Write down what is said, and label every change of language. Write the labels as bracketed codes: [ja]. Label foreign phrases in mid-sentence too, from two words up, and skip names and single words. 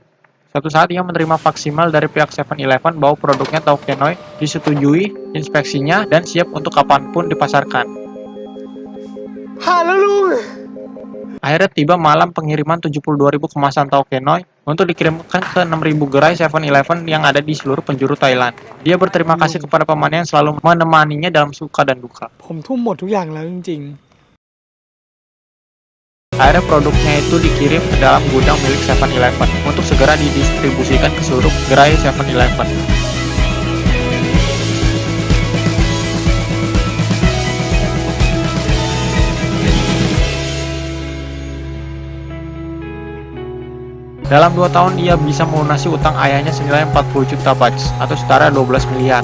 [id] Suatu saat ia menerima faksimal dari pihak 7-Eleven bahwa produknya Tao Kenoi disetujui inspeksinya dan siap untuk kapanpun dipasarkan. Halo. Akhirnya tiba malam pengiriman 72.000 kemasan Tao Kenoi untuk dikirimkan ke 6.000 gerai 7-Eleven yang ada di seluruh penjuru Thailand. Dia berterima kasih kepada pamannya yang selalu menemaninya dalam suka dan duka. [th] ผมทุ่มหมดทุกอย่างแล้วจริง [id] Akhirnya produknya itu dikirim ke dalam gudang milik 7-Eleven untuk segera didistribusikan ke seluruh gerai 7-Eleven. Dalam 2 tahun ia bisa melunasi utang ayahnya senilai 40 juta baht atau setara 12 miliar.